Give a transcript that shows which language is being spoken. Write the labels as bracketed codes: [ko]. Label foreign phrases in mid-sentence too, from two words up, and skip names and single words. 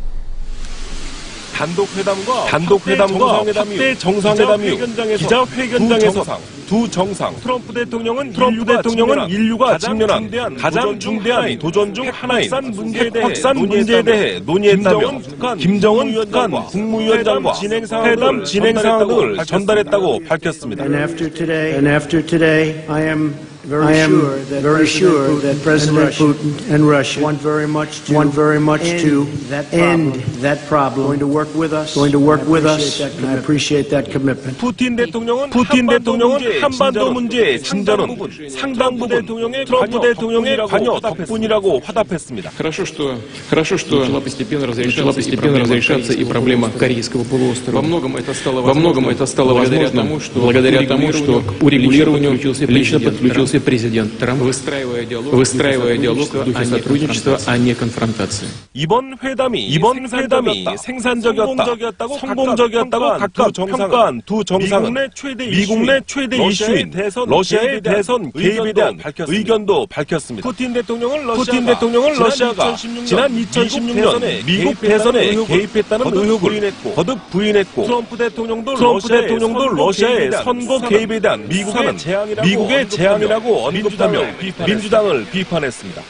[ko] 단독회담과 확대 정상회담 이후 기자회견장에서 두 정상 트럼프 대통령은 인류가 직면한 가장 중대한 도전 중 하나인 핵확산 문제에 대해 논의했다며 김정은 북한 국무위원장과 회담 진행 사항 등을 전달했다고 밝혔습니다. [en] I am very sure that President Putin and Russia want very much to end that problem. Going to work with us. And I appreciate that commitment. [ko] 푸틴 대통령은 한반도 문제의 진전은 상당 부분 트럼프 대통령의 관여 덕분이라고 화답했습니다. [ru] Хорошо, что начала постепенно разрешаться и проблема Корейского полуострова. Во многом это стало возможно благодаря тому, что к урегулированию лично подключился президент Трамп, выстраивая диалог в духе сотрудничества, а не конфронтации. [ko] 이번 회담이 생산적이었다고 성공적이었다고 각각 평가한 두 정상은 미국 내 최대 이슈인 러시아의 대선 개입에 대한 의견도 밝혔습니다. 푸틴 대통령은 러시아가 지난 2016년 미국 대선에 개입했다는 의혹을 거듭 부인했고 트럼프 대통령도 러시아의 선거 개입에 대한 미국의 재앙이라고 언급하며 민주당을 비판했습니다.